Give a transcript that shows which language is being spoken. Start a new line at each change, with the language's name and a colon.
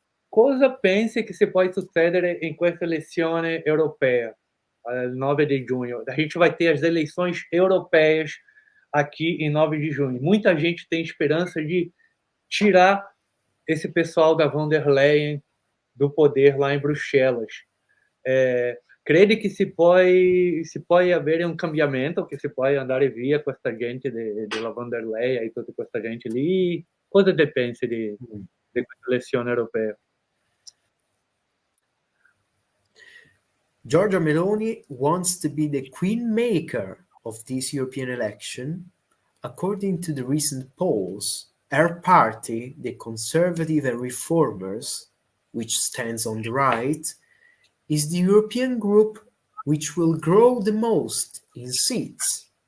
Italian: Cosa pensi che si può succedere in questa elezione europea?
Portuguese: 9 de junho. A gente vai ter as eleições europeias aqui em 9 de junho. Muita gente tem esperança de tirar esse pessoal da von der Leyen do poder lá em Bruxelas. Crede que se pode haver um cambiamento, que se pode andar via com essa gente de la von der Leyen e toda essa gente ali?
Italian: Cosa te pensi di questa elezione europea?
English: Giorgia Meloni wants to be the queen maker of this European election. According to the recent polls, her party, the Conservative and Reformers, which stands on the right, is the European group which will grow the most in seats.